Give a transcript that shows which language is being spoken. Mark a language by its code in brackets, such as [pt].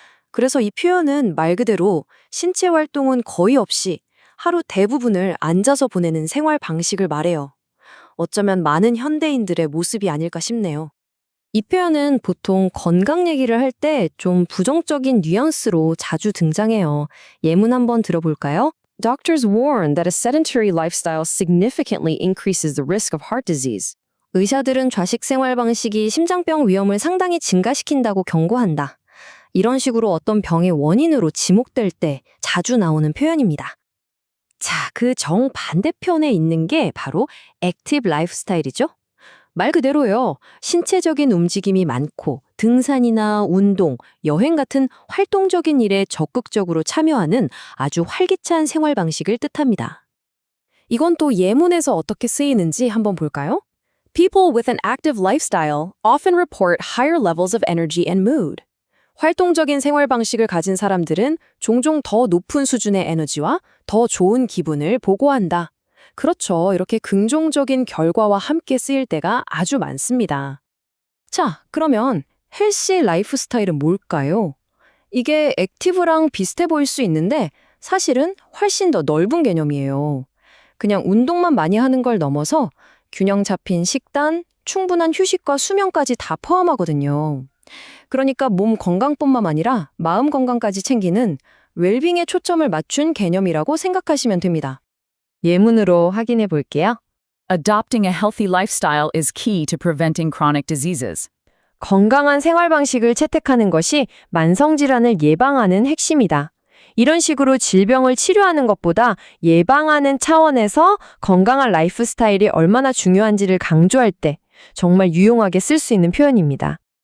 [ko] 그래서 이 표현은 말 그대로 신체 활동은 거의 없이 하루 대부분을 앉아서 보내는 생활 방식을 말해요. 어쩌면 많은 현대인들의 모습이 아닐까 싶네요. 이 표현은 보통 건강 얘기를 할 때 좀 부정적인 뉘앙스로 자주 등장해요. 예문 한번 들어볼까요? [en] Doctors warn that a sedentary lifestyle significantly increases the risk of heart disease. [ko] 의사들은 좌식 생활 방식이 심장병 위험을 상당히 증가시킨다고 경고한다. 이런 식으로 어떤 병의 원인으로 지목될 때 자주 나오는 표현입니다. 자, 그 정반대편에 있는 게 바로 액티브 라이프 스타일이죠. 말 그대로요. 신체적인 움직임이 많고 등산이나 운동, 여행 같은 활동적인 일에 적극적으로 참여하는 아주 활기찬 생활 방식을 뜻합니다. 이건 또 예문에서 어떻게 쓰이는지 한번 볼까요? [en] People with an active lifestyle often report higher levels of energy and mood. [ko] 활동적인 생활 방식을 가진 사람들은 종종 더 높은 수준의 에너지와 더 좋은 기분을 보고한다. 그렇죠. 이렇게 긍정적인 결과와 함께 쓰일 때가 아주 많습니다. 자, 그러면 헬시 라이프 스타일은 뭘까요? 이게 액티브랑 비슷해 보일 수 있는데 사실은 훨씬 더 넓은 개념이에요. 그냥 운동만 많이 하는 걸 넘어서 균형 잡힌 식단, 충분한 휴식과 수면까지 다 포함하거든요. 그러니까 몸 건강뿐만 아니라 마음 건강까지 챙기는 웰빙에 초점을 맞춘 개념이라고 생각하시면 됩니다. 예문으로 확인해 볼게요. [en] Adopting a healthy lifestyle is key to preventing chronic diseases. [ko] 건강한 생활 방식을 채택하는 것이 만성질환을 예방하는 핵심이다. 이런 식으로 질병을 치료하는 것보다 예방하는 차원에서 건강한 라이프 스타일이 얼마나 중요한지를 강조할 때 정말 유용하게 쓸 수 있는 표현입니다.